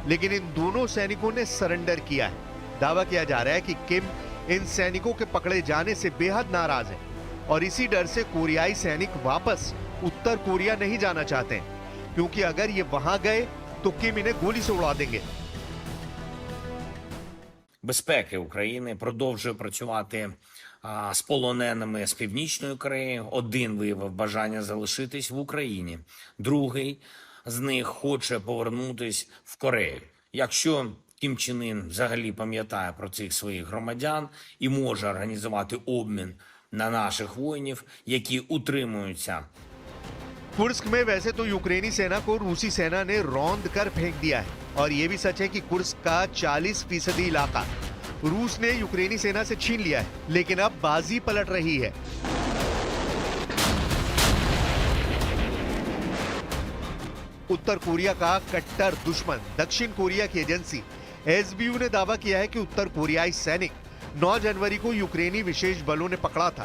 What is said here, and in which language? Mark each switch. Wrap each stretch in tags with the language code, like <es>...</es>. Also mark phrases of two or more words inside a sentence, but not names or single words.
<hi>लेकिन इन दोनों सैनिकों ने सरेंडर किया है। दावा किया जा रहा है कि किम इन सैनिकों के पकड़े जाने से बेहद नाराज है और इसी डर से कोरियाई सैनिक वापस उत्तर कोरिया नहीं जाना चाहते हैं, क्योंकि अगर ये वहां गए तो किम इन्हें गोली से उड़ा देंगे।</hi> <uk>Безпеки України продовжує працювати з полоненими з Північної Кореї. Один виявив бажання залишитись в Україні, другий з них хоче повернутись в Корею. Якщо Кім Чен Ін взагалі пам'ятає про цих своїх громадян і може організувати обмін на наших воїнів, які утримуються.</uk> <hi>कुर्स्क में वैसे तो यूक्रेनी सेना को रूसी सेना ने रौंद कर फेंक दिया है और यह भी सच है कि कुर्स्क का 40% इलाका रूस ने यूक्रेनी सेना से छीन लिया है, लेकिन अब बाजी पलट रही है। उत्तर कोरिया का कट्टर दुश्मन दक्षिण कोरिया की एजेंसी एसबीयू ने दावा किया है कि उत्तर कोरियाई सैनिक 9 जनवरी को यूक्रेनी विशेष बलों ने पकड़ा था।</hi>